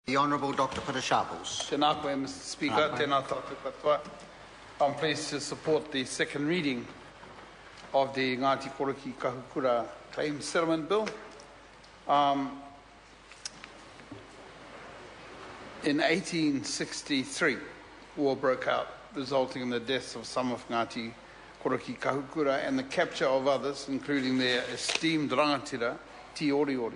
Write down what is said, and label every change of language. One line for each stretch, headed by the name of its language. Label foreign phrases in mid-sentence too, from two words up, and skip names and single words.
English: The Honourable Dr. Sharples.
Māori: Tēnā koe,
English: Mr. Speaker.
Māori: Tēnā tātou katoa.
English: I'm pleased to support the second reading of the Ngati Koroki Kahukura Claim Settlement Bill. In 1863, war broke out, resulting in the deaths of some of Ngati Koroki Kahukura and the capture of others, including their esteemed rangatira, Te Oriori.